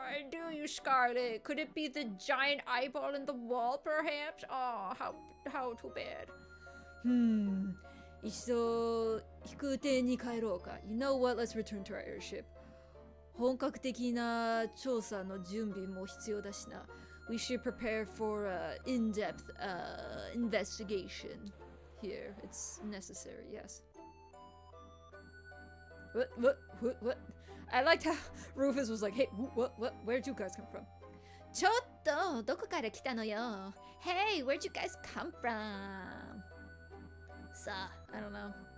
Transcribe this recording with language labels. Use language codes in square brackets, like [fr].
[en] Do you, Scarlet? Could it be the giant eyeball in the wall, perhaps? Oh, how too bad. [ja] 一度飛空艇に帰ろうか。 [en] You know what? Let's return to our airship. [ja] 本格的な調査の準備も必要だしな。 [en] We should prepare for in-depth investigation here. It's necessary, yes. What? I liked how Rufus was like, hey, what? Where'd you guys come from? [ja] ちょっと、どこから来たのよ? [en] Hey, where'd you guys come from? [ja] さあ、 [en] I don't know.